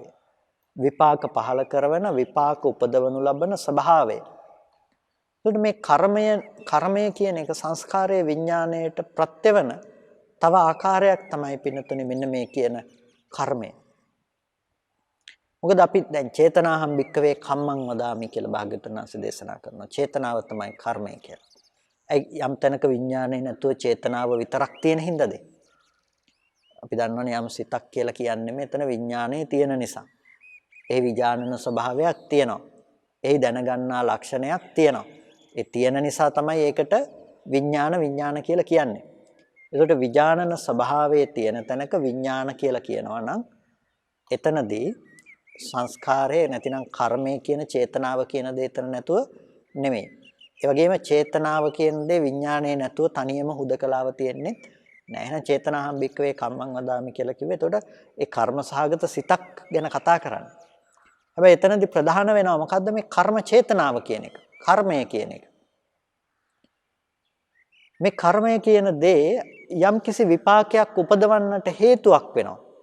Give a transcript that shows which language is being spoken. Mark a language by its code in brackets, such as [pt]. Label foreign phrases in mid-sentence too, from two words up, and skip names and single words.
[si] විපාක පහල කරන විපාක උපදවනු ලබන ස්වභාවය. එතකොට මේ කර්මය කියන එක සංස්කාරයේ විඥාණයට ප්‍රත්‍යවන තව ආකාරයක් තමයි පින්නතුනේ මෙන්න මේ කියන කර්මය. මොකද අපි දැන් [pi] චේතනාහම් භික්කවේ කම්මං වදාමි [si] කියලා භාග්‍යවතුන් වහන්සේ දේශනා කරනවා. චේතනාව තමයි කර්මය කියලා. යම් තැනක විඥාණය නැතුව චේතනාව විතරක් තියෙන හින්දාද? අපි දන්නවනේ යම් සිතක් කියලා කියන්නේ මෙතන විඥාණය තියෙන නිසා. ඒ විඥානන ස්වභාවයක් තියෙනවා. එහි දැනගන්නා ලක්ෂණයක් තියෙනවා. ඒ තියෙන නිසා තමයි ඒකට විඥාන කියලා කියන්නේ. ඒකට විඥානන ස්වභාවයේ තියෙන තැනක විඥාන කියලා කියනවා නම් එතනදී සංස්කාරය නැතිනම් කර්මය කියන චේතනාව කියන දේ එතන නැතුව නෙමෙයි. ඒ වගේම චේතනාව කියන දේ විඥානයේ නැතුව තනියම හුදකලාව තියෙන්නේ නෑ. එහෙනම් [pi] චේතනාහම් භික්කවේ කම්මං වදාමි [si] කියලා කිව්වේ. එතකොට ඒ කර්ම සහගත සිතක් ගැන කතා කරන්නේ. හැබැයි එතනදී ප්‍රධාන වෙනවා මොකද්ද මේ කර්ම චේතනාව කියන එක. කර්මය කියන එක. මේ කර්මය කියන දේ යම්කිසි විපාකයක් උපදවන්නට හේතුවක් වෙනවා.